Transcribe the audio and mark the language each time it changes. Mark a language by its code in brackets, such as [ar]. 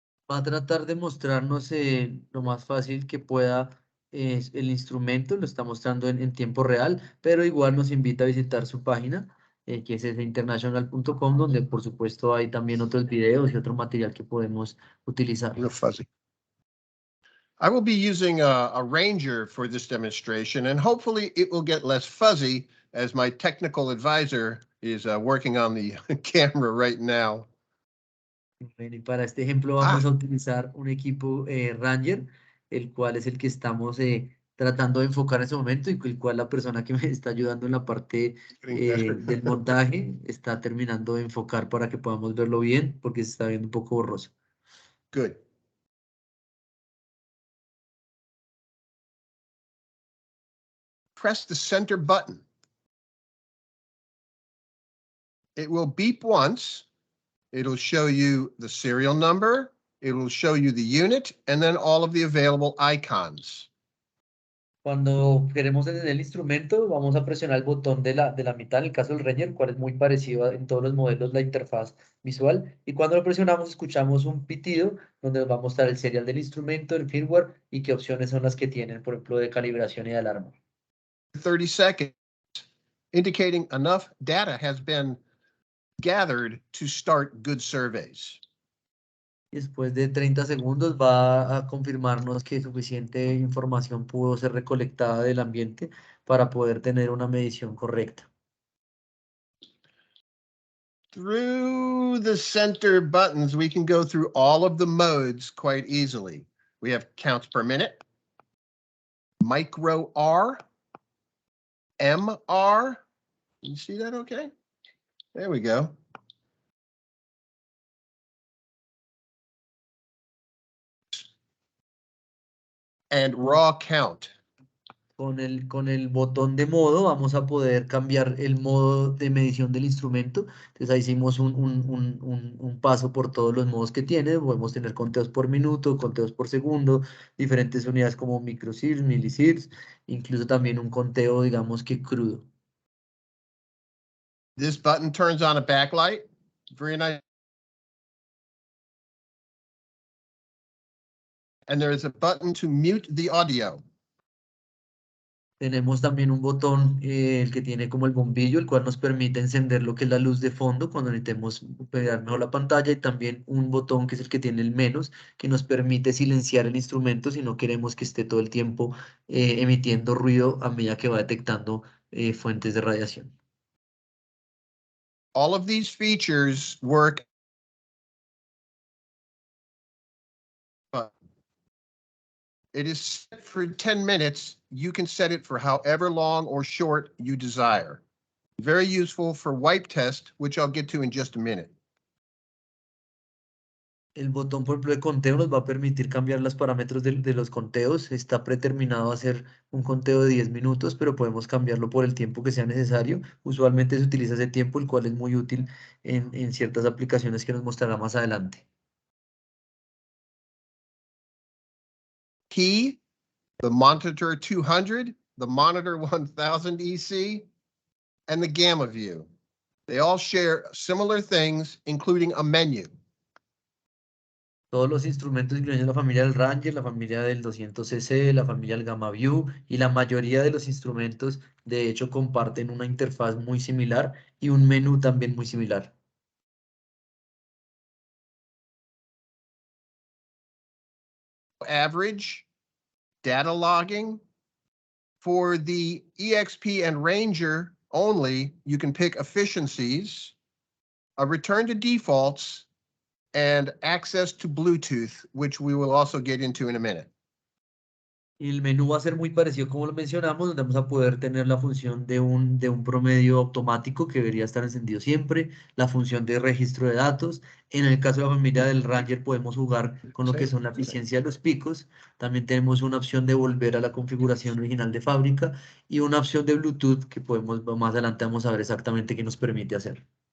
[es] Va a tratar de mostrarnos lo más fácil que pueda el instrumento, lo está mostrando en tiempo real, pero igual nos invita a visitar su página, que es international.com, donde por supuesto hay también otros videos y otro material que podemos utilizar. [en] Real fuzzy. I will be using a Ranger for this demonstration, and hopefully it will get less fuzzy as my technical advisor is working on the camera right now. Bueno, y para este ejemplo vamos a utilizar un equipo Ranger, el cual es el que estamos tratando de enfocar en ese momento y el cual la persona que me está ayudando en la parte del montaje está terminando de enfocar para que podamos verlo bien porque se está viendo un poco borroso. Good. Press the center button. It will beep once. It'll show you the serial number. It will show you the unit and then all of the available icons. [es] Cuando queremos encender el instrumento, vamos a presionar el botón de la mitad, en el caso del Ranger, el cual es muy parecido en todos los modelos la interfaz visual. Y cuando lo presionamos, escuchamos un pitido donde nos va a mostrar el serial del instrumento, el firmware y qué opciones son las que tienen, por ejemplo, de calibración y de alarma. [en] 30 seconds, indicating enough data has been gathered to start good surveys. [es] Y después de 30 segundos va a confirmarnos que suficiente información pudo ser recolectada del ambiente para poder tener una medición correcta. [en] Through the center buttons, we can go through all of the modes quite easily. We have counts per minute, micro R, MR. You see that okay? There we go. And raw count. [es] Con el botón de modo vamos a poder cambiar el modo de medición del instrumento. Entonces ahí hicimos un paso por todos los modos que tiene. Podemos tener conteos por minuto, conteos por segundo, diferentes unidades como microsieverts, millisieverts, incluso también un conteo, digamos que crudo. [en] This button turns on a backlight. Very nice. And there is a button to mute the audio. [es] Tenemos también un botón, el que tiene como el bombillo, el cual nos permite encender lo que es la luz de fondo cuando necesitemos pegar mejor la pantalla, y también un botón que es el que tiene el menos, que nos permite silenciar el instrumento si no queremos que esté todo el tiempo emitiendo ruido a medida que va detectando fuentes de radiación. [en] All of these features work. It is set for 10 minutes. You can set it for however long or short you desire. Very useful for wipe test, which I'll get to in just a minute. [es] El botón, por ejemplo, de conteo nos va a permitir cambiar los parámetros de los conteos. Está predeterminado a hacer un conteo de 10 minutos, pero podemos cambiarlo por el tiempo que sea necesario. Usualmente se utiliza ese tiempo, el cual es muy útil en ciertas aplicaciones que nos mostrará más adelante. [en] Key, the Monitor 200, the Monitor 1000 EC, and the Gamma View. They all share similar things, including a menu. [es] Todos los instrumentos, incluyendo la familia del Ranger, la familia del 200cc, la familia del Gamma View, y la mayoría de los instrumentos, de hecho, comparten una interfaz muy similar y un menú también muy similar. [en] Average, data logging. For the EXP and Ranger only, you can pick efficiencies, a return to defaults, and access to Bluetooth, which we will also get into in a minute. [es] Y el menú va a ser muy parecido como lo mencionamos, donde vamos a poder tener la función de un promedio automático que debería estar encendido siempre, la función de registro de datos. En el caso de la familia del Ranger podemos jugar con lo que son la eficiencia de los picos. También tenemos una opción de volver a la configuración original de fábrica y una opción de Bluetooth que podemos, más adelante vamos a ver exactamente qué nos permite hacer.